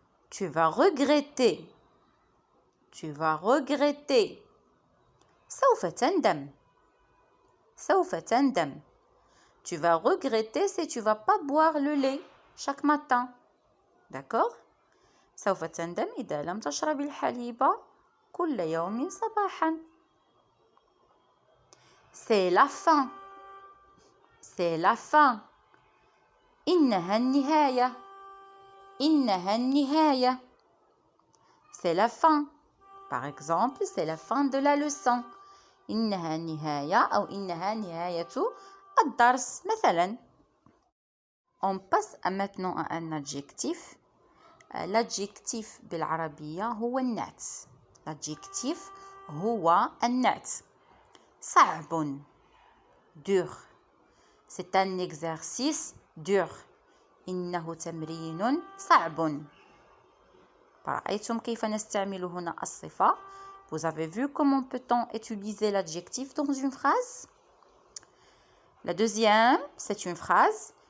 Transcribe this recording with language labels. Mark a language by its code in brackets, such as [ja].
[fr] Tu vas regretter. Tu vas regretter. [ar] سوف تندم. سوف تندم. [fr] Tu vas regretter si tu vas pas boire le lait chaque matin. D'accord? [ar] سوف تندم إذا لم تشرب الحليب كل يوم صباحا. [fr] C'est la fin. C'est la fin. [ar] إنها النهاية. إنها النهاية. [fr] C'est la fin. Par exemple, c'est la fin de la leçon. [ar] إنها النهاية أو إنها نهاية الدرس مثلا. [fr] On passe maintenant à un adjectif. [ar] L'adjectif بالعربية هو النعت. L'adjectif هو النعت. [fr] صعب. Dur. C'est un exercice dur. [ar] إنه تمرين صعب. رأيتم كيف نستعمل هنا الصفة. [fr] Vous avez vu comment peut-on utiliser l'adjectif dans une phrase? La deuxième, c'est une phrase.